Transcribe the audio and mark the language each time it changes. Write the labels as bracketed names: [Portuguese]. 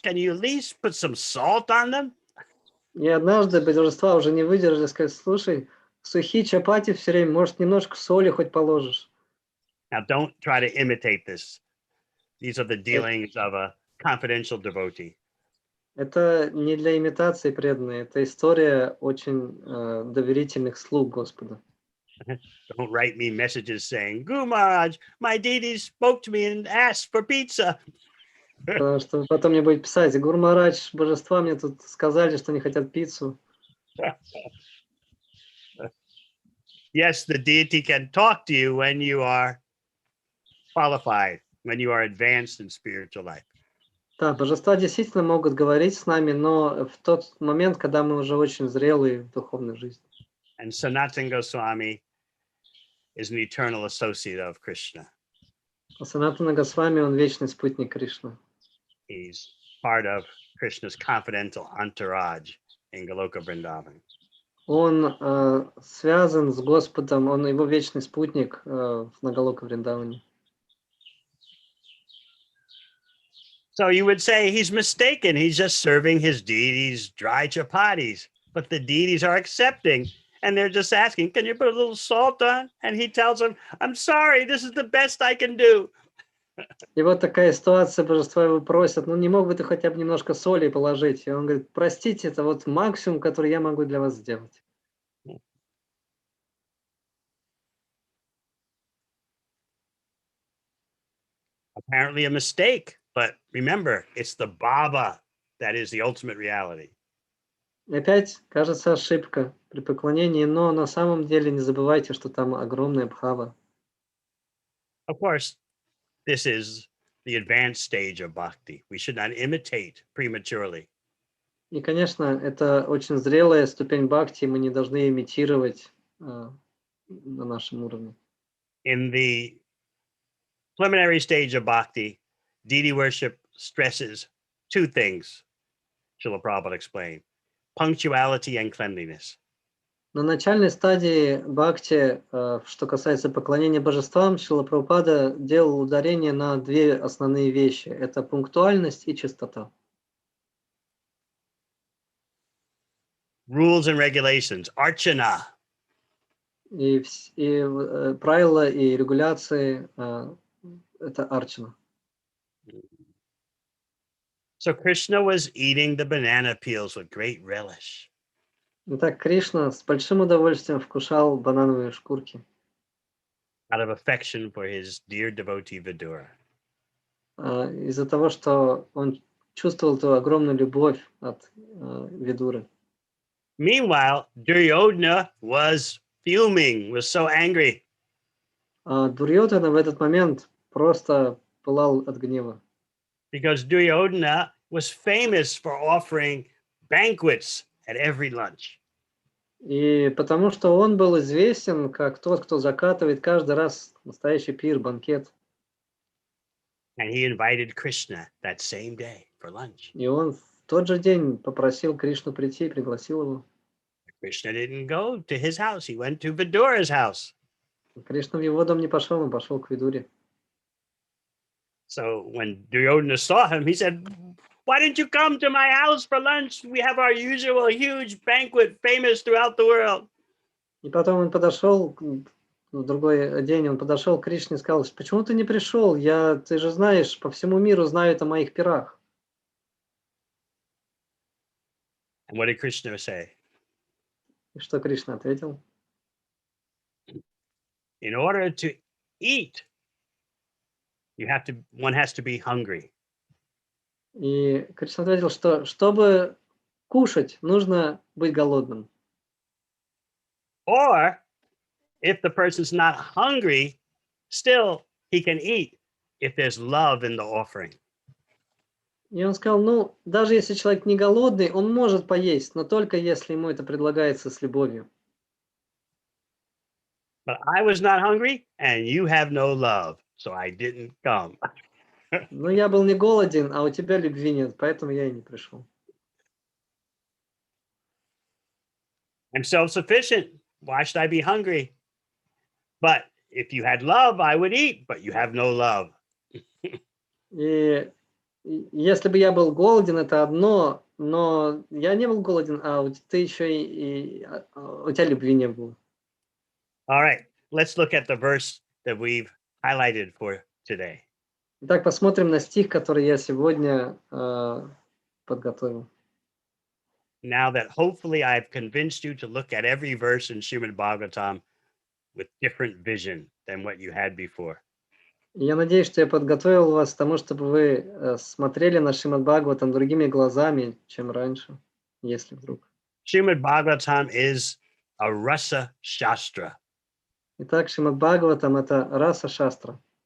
[English] Can you at least put some salt on them? [Russian] И однажды божества уже не выдержали, сказали: слушай, сухие чапати все время, может, немножко соли хоть положишь. [English] Now, don't try to imitate this. These are the Э, dealings of a confidential devotee. [Russian] Это не для имитации преданные, это история очень доверительных слуг Господа. [English] Don't write me messages saying, Guru Maharaj, my deity spoke to me and asked for pizza. [Russian] Потому что потом мне будет писать: Гуру Махарадж, божества мне тут сказали, что они хотят пиццу. [English] Yes, the deity can talk to you when you are qualified, when you are advanced in spiritual life. [Russian] Да, божества действительно могут говорить с нами, но в тот момент, когда мы уже очень зрелые в духовной жизни. [English] And Sanatana Goswami is an eternal associate of Krishna. [Russian] А Санатана Госвами, он вечный спутник Кришны. [English] He's part of Krishna's confidential entourage in Goloka Vrindavan. [Russian] Он связан с Господом, он его вечный спутник на Галока Вриндаване. [English] So you would say he's mistaken. He's just serving his deities dry chapatis, but the deities are accepting. And they're just asking, can you put a little salt on? And he tells them, I'm sorry, this is the best I can do. [Russian] И вот такая ситуация, божества его просят: ну не мог бы ты хотя бы немножко соли положить? И он говорит: простите, это вот максимум, который я могу для вас сделать. [English] Apparently a mistake, but remember, it's the Baba that is the ultimate reality. [Russian] И опять, кажется, ошибка при поклонении, но на самом деле не забывайте, что там огромная бхава. [English] Of course, this is the advanced stage of bhakti. We should not imitate prematurely. [Russian] И, конечно, это очень зрелая ступень бхакти, мы не должны имитировать на нашем уровне. [English] In the preliminary stage of bhakti, deity worship stresses two things, Srila Prabhupada explained: punctuality and cleanliness. [Russian] На начальной стадии бхакти, что касается поклонения божествам, Шрила Прабхупада делал ударение на две основные вещи. Это пунктуальность и чистота. [English] Rules and regulations, archana. [Russian] И правила и регуляции это арчана. [English] So Krishna was eating the banana peels with great relish. [Russian] Итак, Кришна с большим удовольствием вкушал банановые шкурки [English] Out of affection for his dear devotee Vidura. [Russian] из-за того, что он чувствовал ту огромную любовь от Видуры. [English] Meanwhile, Duryodhana was fuming, was so angry. [Russian] А Дурьодхана в этот момент просто пылал от гнева. [English] Because Duryodhana was famous for offering banquets at every lunch. [Russian] И потому что он был известен как тот, кто закатывает каждый раз настоящий пир, банкет. [English] And he invited Krishna that same day for lunch. [Russian] И он в тот же день попросил Кришну прийти, пригласил его. [English] Krishna didn't go to his house. He went to Vidura's house. [Russian] Кришна в его дом не пошел, он пошел к Видуре. [English] So when Duryodhana saw him, he said, why didn't you come to my house for lunch? We have our usual huge banquet famous throughout the world. [Russian] И потом он подошел, в другой день он подошел к Кришне и сказал: почему ты не пришел? Ты же знаешь, по всему миру знают о моих пирах. [English] And what did Krishna say? [Russian] И что Кришна ответил? [English] In order to eat, one has to be hungry. [Russian] И Кришна ответил, что чтобы кушать, нужно быть голодным. [English] Or if the person's not hungry, still he can eat if there's love in the offering. [Russian] И он сказал: ну, даже если человек не голодный, он может поесть, но только если ему это предлагается с любовью. [English] But I was not hungry, and you have no love, so I didn't come. [Russian] Но я был не голоден, а у тебя любви нет, поэтому я и не пришел. [English] I'm self-sufficient. Why should I be hungry? But if you had love, I would eat, but you have no love. [Russian] Если бы я был голоден, это одно, но я не был голоден, а ты еще у тебя любви не было. [English] All right, let's look at the verse that we've highlighted for today. [Russian] Итак, посмотрим на стих, который я сегодня подготовил. [English] Now that hopefully I've convinced you to look at every verse in Srimad Bhagavatam with different vision than what you had before. [Russian] И я надеюсь, что я подготовил вас к тому, чтобы вы смотрели на Шримад Бхагаватам другими глазами, чем раньше, если вдруг. [English] Srimad Bhagavatam is a rasa shastra. [Russian] Итак, Шримад Бхагаватам – это раса шастра.